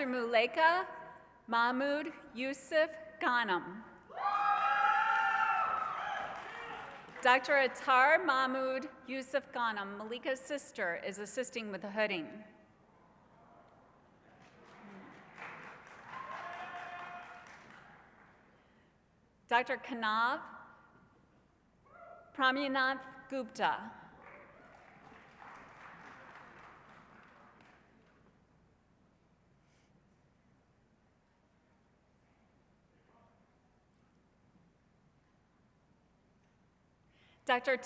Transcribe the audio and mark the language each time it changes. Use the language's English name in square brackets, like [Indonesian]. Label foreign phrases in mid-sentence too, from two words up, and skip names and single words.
[English] Muleka Mahmood Yusuf Ghanem. Dr. Attar Mahmood Yusuf Ghanem, Malika's sister, is assisting with the hooding. Dr. Kanav Pramyanath Gupta. Dr.